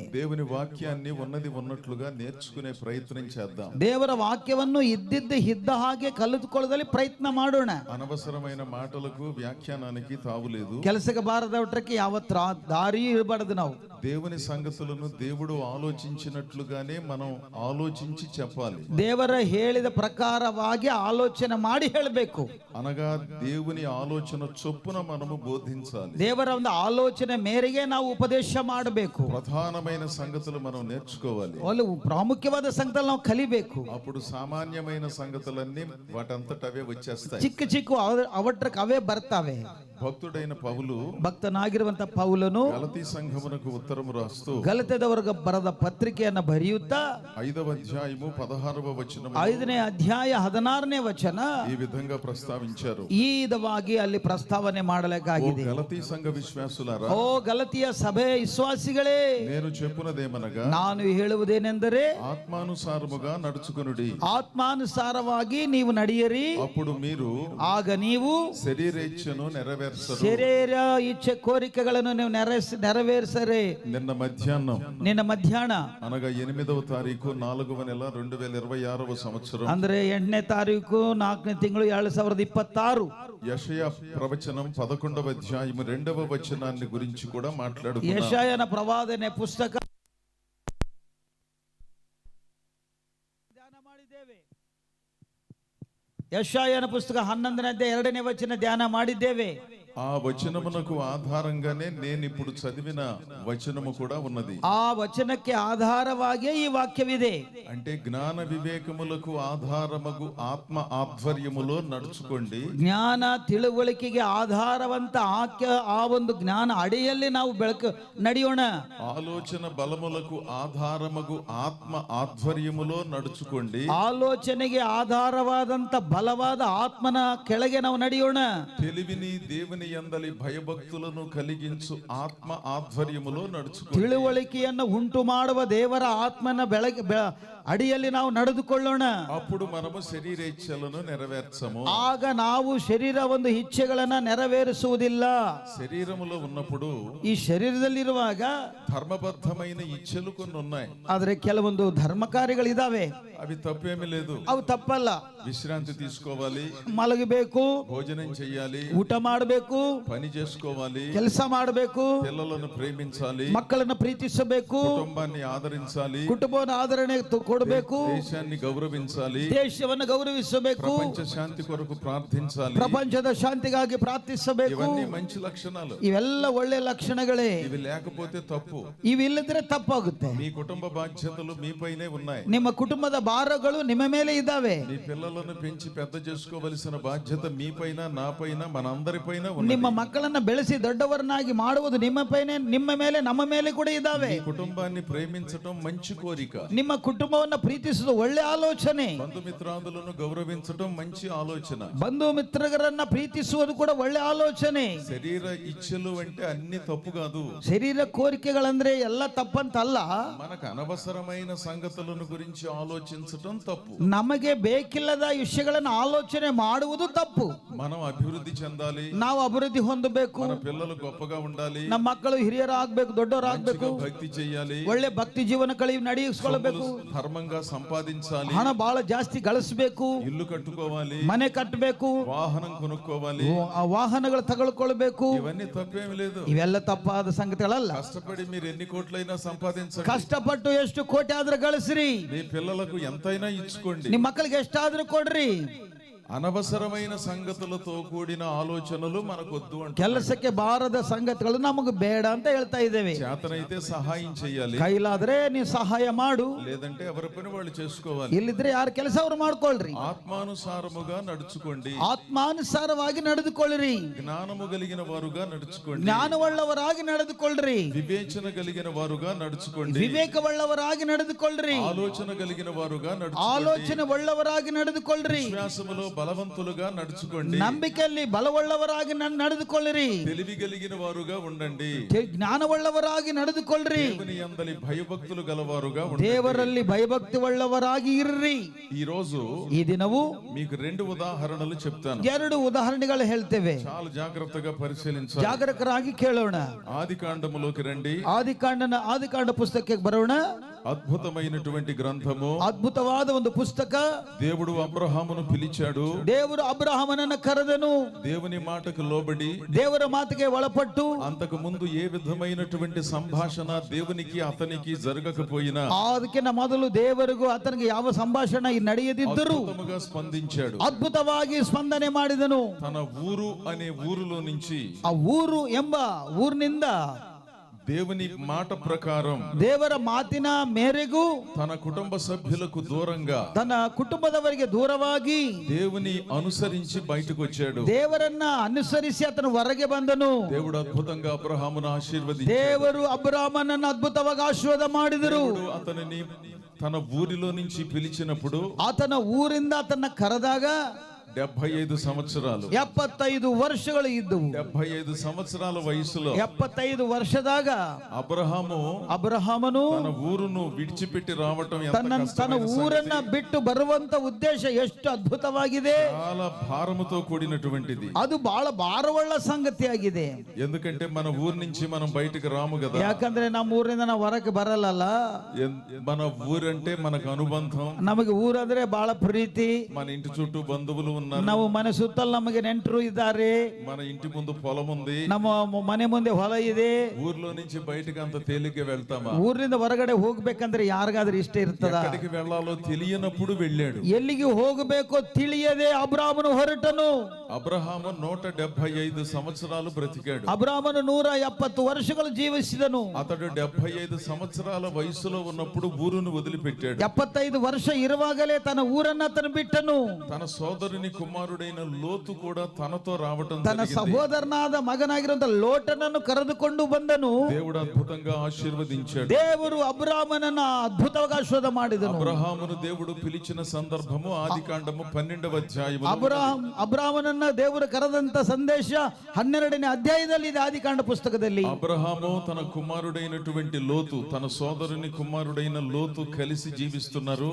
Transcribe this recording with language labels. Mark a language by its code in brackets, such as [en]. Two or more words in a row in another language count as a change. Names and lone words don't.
[te] దేవుని వాక్యాన్ని ఉన్నది ఉన్నట్లుగా నేర్చుకునే ప్రయత్నం చేద్దాం. [kn] ದೇವರ ವಾಕ್ಯವನ್ನು ಇದ್ದ ಹಾಗೆ ಕಲಿತುಕೊಳ್ಳದಲ್ಲಿ ಪ್ರಯತ್ನ ಮಾಡೋಣ. [te] అనవసరమైన మాటలకు వ్యాఖ్యానానికి తావులేదు. [kn] ಕೆಲಸಕ್ಕೆ ಬಾರದವಟ್ರಕ್ಕೆ ಯಾವತ್ತು ದಾರಿ ಇರಬಾರದು. ನಾವು [te] దేవుని సంగతులను దేవుడు ఆలోచించినట్లుగానే మనం ఆలోచించి చెప్పాలి. [kn] ದೇವರ ಹೇಳಿದ ಪ್ರಕಾರವಾಗಿ ಆಲೋಚನೆ ಮಾಡಿ ಹೇಳಬೇಕು. [te] అనగా దేవుని ఆలోచన చొప్పున మనము బోధించాలి. [kn] ದೇವರ ಒಂದು ಆಲೋಚನೆ ಮೇರೆಗೆ ನಾವು ಉಪದೇಶ ಮಾಡಬೇಕು. [te] ప్రధానమైన సంగతులు మనం నేర్చుకోవాలి. [kn] ಒಂದು ಪ್ರಾಮುಖ್ಯವಾದ ಸಂಗತಿಗಳು ನಾವು ಕಲಿಬೇಕು. [te] అప్పుడు సామాన్యమైన సంగతులన్నీ వాటంతట అవే వచ్చేస్తాయి. [kn] ಚಿಕ್ಕ ಚಿಕ್ಕ ಅವಟ್ರಕ್ಕೆ ಅವೇ ಬರ್ತಾವೆ. [te] భక్తుడైన పౌలు [kn] ಭಕ್ತನಾಗಿರುವಂತ ಪೌಲನು [te] గలతీ సంఘమునకు ఉత్తరము రాస్తూ [kn] ಗಲಾತ್ಯದವರಿಗೆ ಬರೆದ ಪತ್ರಿಕೆಯನ್ನು ಬರೆಯುತ್ತಾ [te] 5వ అధ్యాయము 16వ వచనం [kn] 5ನೇ ಅಧ್ಯಾಯ 16ನೇ ವಚನ [te] ఈ విధంగా ప్రస్తావించారు. [kn] ಈ ವಿಧವಾಗಿ ಅಲ್ಲಿ ಪ್ರಸ್ತಾವನೆ ಮಾಡಬೇಕಾಗಿದೆ. [te] గలతీ సంఘ విశ్వాసులారా, [kn] ಓ ಗಲತಿಯ ಸಭೆ ವಿಶ್ವಾಸಿಗಳೇ, [te] నేను చెప్పునదేమనగా [kn] ನಾನು ಹೇಳುವುದೇನೆಂದರೆ [te] ఆత్మానుసారముగా నడుచుకొనుడి. [kn] ಆತ್ಮಾನುಸಾರವಾಗಿ ನೀವು ನಡೆಯಿರಿ, [te] అప్పుడు మీరు [kn] ಆಗ ನೀವು [te] శరీరేచ్ఛను నెరవేర్చరు. [kn] ಶರೀರ ಇಚ್ಛೆ ಕೋರಿಕೆಗಳನ್ನು ನೀವು ನೆರವೇರಿಸರೆ. [te] నిన్న మధ్యాహ్నం [kn] ನಿನ್ನ ಮಧ್ಯಾಹ್ನ [te] అనగా 8వ తారీఖు 4వ నెల 2026వ సంవత్సరం, [kn] ಅಂದ್ರೆ 8ನೇ ತಾರೀಕು 4ನೇ ತಿಂಗಳು 2026 [te] యెషయా ప్రవచనం 11వ అధ్యాయము 2వ వచనాన్ని గురించి కూడా మాట్లాడుకున్నాం. [kn] ಯೆಶಾಯನ ಪ್ರವಾದನೆ ಪುಸ್ತಕ ಧ್ಯಾನ ಮಾಡಿದ್ದೇವೆ. ಯೆಶಾಯನ ಪುಸ್ತಕ 11ನೇ ಅಧ್ಯಾಯ 2ನೇ ವಚನ ಧ್ಯಾನ ಮಾಡಿದ್ದೇವೆ. [te] ఆ వచనమునకు ఆధారంగానే నేను ఇప్పుడు చదివిన వచనము కూడా ఉన్నది. [kn] ಆ ವಚನಕ್ಕೆ ಆಧಾರವಾಗಿ ಈ ವಾಕ್ಯವಿದೆ. [te] అంటే జ్ఞాన వివేకములకు ఆధారమగు ఆత్మ ఆధ్వర్యములో నడుచుకోండి. [kn] ಜ್ಞಾನ ತಿಳುವಳಿಕೆಗೆ ಆಧಾರವಂತ ಆ ಒಂದು ಜ್ಞಾನ ಅಡಿಯಲ್ಲಿ ನಾವು ನಡೆಯೋಣ. [te] ఆలోచన బలములకు ఆధారమగు ఆత్మ ఆధ్వర్యములో నడుచుకోండి. [kn] ಆಲೋಚನೆಗೆ ಆಧಾರವಾದಂತ ಬಲವಾದ ಆತ್ಮನ ಕೆಳಗೆ ನಾವು ನಡೆಯೋಣ. [te] తెలివిని దేవుని యందలి భయభక్తులను కలిగించు ఆత్మ ఆధ్వర్యములో నడుచుకోండి. [kn] ತಿಳುವಳಿಕೆಯನ್ನು ಉಂಟು ಮಾಡುವ ದೇವರ ಆತ್ಮನ ಅಡಿಯಲ್ಲಿ ನಾವು ನಡೆದುಕೊಳ್ಳೋಣ. [te] అప్పుడు మనము శరీరేచ్ఛలను నెరవేర్చము. [kn] ಆಗ ನಾವು ಶರೀರ ಒಂದು ಇಚ್ಛೆಗಳನ್ನ ನೆರವೇರಿಸುವುದಿಲ್ಲ. [te] శరీరములో ఉన్నప్పుడు [kn] ಈ ಶರೀರದಲ್ಲಿರುವಾಗ [te] ధర్మబద్ధమైన ఇచ్ఛలు కొన్ని ఉన్నాయి. [kn] ಆದ್ರೆ ಕೆಲವೊಂದು ಧರ್ಮ ಕಾರ್ಯಗಳಿದಾವೆ. [te] అవి తప్పేమీ లేదు. [kn] ಅವು ತಪ್ಪಲ್ಲ. [te] విశ్రాంతి తీసుకోవాలి, [kn] ಮಲಗಬೇಕು, [te] భోజనం చేయాలి, [kn] ಊಟ ಮಾಡಬೇಕು, [te] పని చేసుకోవాలి, [kn] ಕೆಲಸ ಮಾಡಬೇಕು, [te] పిల్లలను ప్రేమించాలి, [kn] ಮಕ್ಕಳನ್ನ ಪ್ರೀತಿಸಬೇಕು, [te] కుటుంబాన్ని ఆదరించాలి, [kn] ಕುಟುಂಬದ ಆದರಣೆ ಕೊಡಬೇಕು, [te] దేశాన్ని గౌరవించాలి, [kn] ದೇಶವನ್ನು ಗೌರವಿಸಬೇಕು, [te] ప్రపంచ శాంతి కొరకు ప్రార్థించాలి. [kn] ಪ್ರಪಂಚದ ಶಾಂತಿಗಾಗಿ ಪ್ರಾರ್ಥಿಸಬೇಕು. [te] ఇవన్నీ మంచి లక్షణాలు. [kn] ಇವೆಲ್ಲ ಒಳ್ಳೆ ಲಕ್ಷಣಗಳೇ. [te] ఇవి లేకపోతే తప్పు. [kn] ಇವಿಲ್ಲದ್ರೆ ತಪ್ಪಾಗುತ್ತೆ. [te] మీ కుటుంబ బాధ్యతలు మీపైనే ఉన్నాయి. [kn] ನಿಮ್ಮ ಕುಟುಂಬದ ಭಾರಗಳು ನಿಮ್ಮ ಮೇಲೆ ಇದ್ದಾವೆ. [te] మీ పిల్లలను పెంచి పెద్ద చేసుకోవలసిన బాధ్యత మీపైన, నాపైన, మనందరిపైన ఉంది. [kn] ನಿಮ್ಮ ಮಕ್ಕಳನ್ನ ಬೆಳೆಸಿ ದೊಡ್ಡವರನ್ನಾಗಿ ಮಾಡುವುದು ನಿಮ್ಮ ಮೇಲೆ ನಮ್ಮ ಮೇಲೆ ಕೂಡ ಇದ್ದಾವೆ. [te] మీ కుటుంబాన్ని ప్రేమించటం మంచి కోరిక. [kn] ನಿಮ್ಮ ಕುಟುಂಬವನ್ನ ಪ್ರೀತಿಸುವುದು ಒಳ್ಳೆ ಆಲೋಚನೆ. [te] బంధుమిత్రాదులను గౌరవించటం మంచి ఆలోచన. [kn] ಬಂಧು ಮಿತ್ರರನ್ನ ಪ್ರೀತಿಸುವುದು ಕೂಡ ಒಳ್ಳೆ ಆಲೋಚನೆ. [te] శరీర ఇచ్ఛలు అంటే అన్ని తప్పు కాదు. [kn] ಶರೀರ ಕೋರಿಕೆಗಳಂದ್ರೆ ಎಲ್ಲ ತಪ್ಪಂತಲ್ಲ. [te] మనకు అనవసరమైన సంగతులను గురించి ఆలోచించటం తప్పు. [kn] ನಮಗೆ ಬೇಕಿಲ್ಲದ ವಿಷಯಗಳನ್ನು ಆಲೋಚನೆ ಮಾಡುವುದು ತಪ್ಪು. [te] మనం అభివృద్ధి చెందాలి, [kn] ನಾವು ಅಭಿವೃದ್ಧಿ ಹೊಂದಬೇಕು, [te] మన పిల్లలు గొప్పగా ఉండాలి, [kn] ನಮ್ಮ ಮಕ್ಕಳು ಹಿರಿಯರಾಗಬೇಕು, ದೊಡ್ಡವರಾಗಬೇಕು, [te] భక్తి చేయాలి, [kn] ಒಳ್ಳೆ ಭಕ್ತಿ ಜೀವನ ನಡೆಸಿಕೊಳ್ಳಬೇಕು, [te] ధర్మంగా సంపాదించాలి, [kn] ಹಣ ಬಹಳ ಜಾಸ್ತಿ ಗಳಿಸಬೇಕು, [te] ఇల్లు కట్టుకోవాలి, [kn] ಮನೆ ಕಟ್ಟಬೇಕು, [te] వాహనం కొనుక్కోవాలి, [kn] ವಾಹನಗಳು ತಗೊಳ್ಕೊಳ್ಬೇಕು. [te] ఇవన్నీ తప్పేమి లేదు. [kn] ಇವೆಲ್ಲ ತಪ್ಪಾದ ಸಂಗತಿಗಳಲ್ಲ. [te] కష్టపడి మీరు ఎన్ని కోట్లైనా సంపాదించండి, [kn] ಕಷ್ಟಪಟ್ಟು ಎಷ್ಟು ಕೋಟಿ ಆದ್ರೂ ಗಳಿಸ್ರಿ, [te] మీ పిల్లలకు ఎంతైనా ఇచ్చుకోండి, [kn] ನಿಮ್ ಮಕ್ಕಳಿಗೆ ಎಷ್ಟಾದ್ರೂ ಕೊಡ್ರಿ. [te] అనవసరమైన సంగతులతో కూడిన ఆలోచనలు మనకొద్దు అంటే [kn] ಕೆಲಸಕ್ಕೆ ಬಾರದ ಸಂಗತಿಗಳು ನಮಗೆ ಬೇಡ ಅಂತ ಹೇಳ್ತಾ ಇದ್ದೇವೆ. [te] చేతనైతే సహాయం చేయాలి, [kn] ಕೈಲಾದ್ರೆ ನೀವು సహాಯ ಮಾಡು, [te] లేదంటే ఎవరి పని వాళ్ళు చేసుకోవాలి. [kn] ಇಲ್ಲಿದ್ರೆ ಯಾರ ಕೆಲಸ ಅವ್ರು ಮಾಡ್ಕೊಳ್ರಿ. [te] ఆత్మానుసారముగా నడుచుకోండి, [kn] ಆತ್ಮಾನುಸಾರವಾಗಿ ನಡೆದುಕೊಳ್ಳ್ರಿ, [te] జ్ఞానము కలిగిన వారుగా నడుచుకోండి, [kn] ಜ್ಞಾನವುಳ್ಳವರಾಗಿ ನಡೆದುಕೊಳ್ಳ್ರಿ, [te] వివేచన కలిగిన వారుగా నడుచుకోండి, [kn] ವಿವೇಕವುಳ್ಳವರಾಗಿ ನಡೆದುಕೊಳ್ಳ್ರಿ, [te] ఆలోచన కలిగిన వారుగా నడుచుకోండి, [kn] ಆಲೋಚನೆ ಉಳ್ಳವರಾಗಿ ನಡೆದುಕೊಳ್ಳ್ರಿ, [te] విశ్వాసములో బలవంతులుగా నడుచుకోండి, [kn] ನಂಬಿಕೆಯಲ್ಲಿ ಬಲವುಳ್ಳವರಾಗಿ ನಡೆದುಕೊಳ್ಳ್ರಿ, [te] తెలివి కలిగిన వారుగా ఉండండి, [kn] ಜ್ಞಾನವುಳ್ಳವರಾಗಿ ನಡೆದುಕೊಳ್ಳ್ರಿ, [te] దేవుని యందలి భయభక్తులు గలవారుగా ఉండండి. [kn] ದೇವರಲ್ಲಿ ಭಯಭಕ್ತಿ ಉಳ್ಳವರಾಗಿ ಇರ್ರಿ. [te] ఈ రోజు [kn] ಈ ದಿನವು [te] మీకు 2 ఉదాహరణలు చెప్తాను. [kn] 2 ఉదాహరణೆಗಳು ಹೇಳ್ತೇವೆ. [te] చాలా జాగ్రత్తగా పరిశీలించాలి. [kn] ಜಾಗರೂಕರಾಗಿ ಕೇಳೋಣ. [te] ఆదికాండములోకి రండి. [kn] ಆದಿಕಾಂಡ ಪುಸ್ತಕಕ್ಕೆ ಬರೋಣ. [te] అద్భుతమైనటువంటి గ్రంథము. [kn] ಅದ್ಭುತವಾದ ಒಂದು ಪುಸ್ತಕ. [te] దేవుడు అబ్రహామును పిలిచాడు, [kn] ದೇವರು ಅಬ್ರಹಾಮನನ್ನು ಕರೆದನು, [te] దేవుని మాటకు లోబడి [kn] ದೇವರ ಮಾತಿಗೆ ಒಳಪಟ್ಟು [te] అంతకు ముందు ఏ విధమైనటువంటి సంభాషణ దేవునికి అతనికి జరగకపోయినా [kn] ಅದಕ್ಕಿಂತ ಮೊದಲು ದೇವರಿಗೂ ಆತನಿಗೆ ಯಾವ ಸಂಭಾಷಣೆ ನಡೆಯದಿದ್ದರೂ [te] అద్భుతముగా స్పందించాడు. [kn] ಅದ್ಭುತವಾಗಿ ಸ್ಪಂದನೆ ಮಾಡಿದನು. [te] తన ఊరు అనే ఊరులో నుంచి [kn] ಆ ಊರು ಎಂಬ ಊರಿನಿಂದ [te] దేవుని మాట ప్రకారం [kn] ದೇವರ ಮಾತಿನ ಮೇರೆಗೂ [te] తన కుటుంబ సభ్యులకు దూరంగా [kn] ತನ್ನ ಕುಟುಂಬದವರಿಗೆ ದೂರವಾಗಿ [te] దేవుని అనుసరించి బయటకు వచ్చాడు. [kn] ದೇವರನ್ನ ಅನುಸರಿಸಿ ಆತನು ಹೊರಗೆ ಬಂದನು. [te] దేవుడు అద్భుతంగా అబ్రహామును ఆశీర్వదించాడు. [kn] ದೇವರು ಅಬ್ರಾಮನನ್ನು ಅದ್ಭುತವಾಗಿ ಆಶೀರ್ವಾದ ಮಾಡಿದರು. [te] దేవుడు అతనిని తన ఊరిలో నుంచి పిలిచినప్పుడు [kn] ಆತನ ಊರಿಂದ ಆತನ ಕರೆದಾಗ [te] 75 సంవత్సరాలు [kn] 75 ವರ್ಷಗಳು ಇದ್ದವು. [te] 75 సంవత్సరాల వయసులో [kn] 75 ವರ್ಷದಾಗ ಅಬ್ರಹಾಮನು [te] తన ఊరును విడిచిపెట్టి రావటం ఎంత [kn] ತನ್ನ [te] కష్టమైన [kn] ಊರನ್ನ [te] సంగతి. [kn] ಬಿಟ್ಟು ಬರುವಂತ ಉದ್ದೇಶ ಎಷ್ಟು ಅದ್ಭುತವಾಗಿದೆ. [te] చాలా భారముతో కూడినటువంటిది. [kn] ಅದು ಬಹಳ ಭಾರವುಳ್ಳ ಸಂಗತಿಯಾಗಿದೆ. [te] ఎందుకంటే మన ఊరు నుంచి మనం బయటకు రాము కదా. [kn] ಯಾಕಂದ್ರೆ ನಮ್ಮ ಊರಿಂದ ನಾವು ಹೊರಗೆ ಬರಲ್ಲ. [te] మన ఊరంటే మనకు అనుబంధం. [kn] ನಮಗೆ ಊರಂದ್ರೆ ಬಹಳ ಪ್ರೀತಿ. [te] మన ఇంటి చుట్టూ బంధువులు ఉన్నారు. [kn] ನಾವು ಮನೆ ಸುತ್ತಲೂ ನಮಗೆ ನೆಂಟರು ಇದ್ದಾರೆ. [te] మన ఇంటి ముందు పొలం ఉంది. [kn] ನಮ್ಮ ಮನೆ ಮುಂದೆ ಹೊಲ ಇದೆ. [te] ఊర్లో నుంచి బయటకు అంత తేలిగ్గా వెళ్తామా? [kn] ಊರಿಂದ ಹೊರಗಡೆ ಹೋಗ್ಬೇಕಂದ್ರೆ ಯಾರಿಗಾದ್ರೂ ಇಷ್ಟ ಇರ್ತದ? [te] ఎక్కడికి వెళ్ళాలో తెలియనప్పుడు వెళ్ళాడు. [kn] ಎಲ್ಲಿಗೆ ಹೋಗಬೇಕೋ ತಿಳಿಯದೆ ಅಬ್ರಾಮನು ಹೊರಟನು. [te] అబ్రహాము 175 సంవత్సరాలు బ్రతికాడు. [kn] ಅಬ್ರಾಮನು 170 ವರ್ಷಗಳು ಜೀವಿಸಿದನು. [te] అతడు 75 సంవత్సరాల వయసులో ఉన్నప్పుడు ఊరును వదిలిపెట్టాడు. [kn] 75 ವರ್ಷ ಇರುವಾಗಲೇ ತನ್ನ ಊರನ್ನ ತನ್ನ ಬಿಟ್ಟನು. [te] తన సోదరుని కుమారుడైన లోతు కూడా తనతో రావటం [kn] ತನ್ನ [te] జరిగింది. [kn] ಸಹೋದರನಾದ ಮಗನಾಗಿರುವಂತಹ ಲೋಟನನ್ನು ಕರೆದುಕೊಂಡು ಬಂದನು. [te] దేవుడు అద్భుతంగా ఆశీర్వదించాడు. [kn] ದೇವರು ಅಬ್ರಾಮನನ್ನ ಅದ್ಭುತವಾಗಿ ಆಶೀರ್ವಾದ ಮಾಡಿದನು. [te] అబ్రహామును దేవుడు పిలిచిన సందర్భము ఆదికాండము 12వ అధ్యాయములో [kn] ಅಬ್ರಾಮನನ್ನ ದೇವರು ಕರೆದಂತ ಸಂದೇಶ 12ನೇ ಅಧ್ಯಾಯದಲ್ಲಿ ಇದೆ ಆದಿಕಾಂಡ ಪುಸ್ತಕದಲ್ಲಿ. [te] అబ్రహాము తన కుమారుడైనటువంటి లోతు, తన సోదరుని కుమారుడైన లోతు కలిసి జీవిస్తున్నారు.